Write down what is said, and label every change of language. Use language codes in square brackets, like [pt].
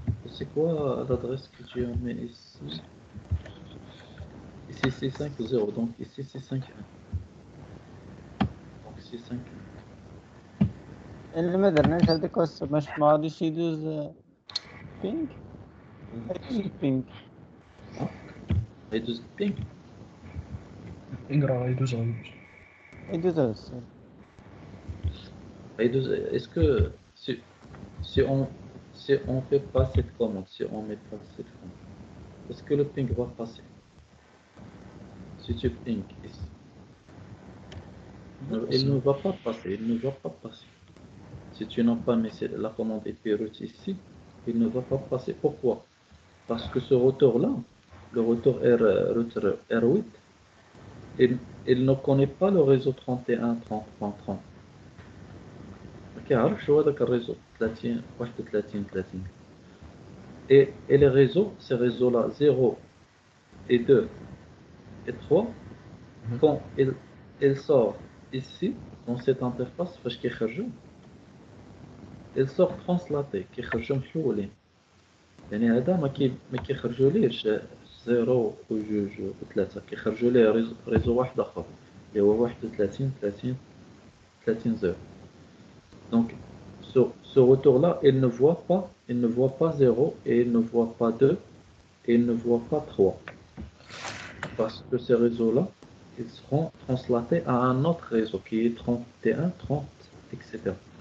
[fr] C'est quoi l'adresse que tu as mis ici? Ici c'est 50, donc ici c'est 51. aussi 5. [ar] اللي ما درناش هذاك باش ما غاديش يدوز بينك يدوز بينك يدوز بينك. يقرا يدوز غيدوز. يدوز السير. [fr] Est-ce que si on fait pas cette commande, si on met pas cette commande, est-ce que le ping va passer? Si tu ping ici, il ne va pas passer, il ne va pas passer. Si tu n'as pas mis la commande IP route ici, il ne va pas passer. Pourquoi? Parce que ce retour-là, le retour routeur R8, il ne connaît pas le réseau 31.30.30. [ar] ما كيعرفش هو هذاك الريزو 30 31 30. [fr] Et les réseaux, ces réseaux-là 0 et 2 et 3, quand il sort ici, dans cette interface, [ar] فاش كيخرجوا, [fr] il sort translaté, [ar] كيخرجوا محولين. يعني هذا ما كيخرجوليش 0 وجوج وثلاثة، كيخرجوا ليه ريزو واحد آخر اللي هو 31 30 30 0. [fr] Donc ce retour-là, il ne voit pas 0 et il ne voit pas 2 et il ne voit pas 3. Parce que ces réseaux-là, ils seront translatés à un autre réseau qui est 31, 30, etc.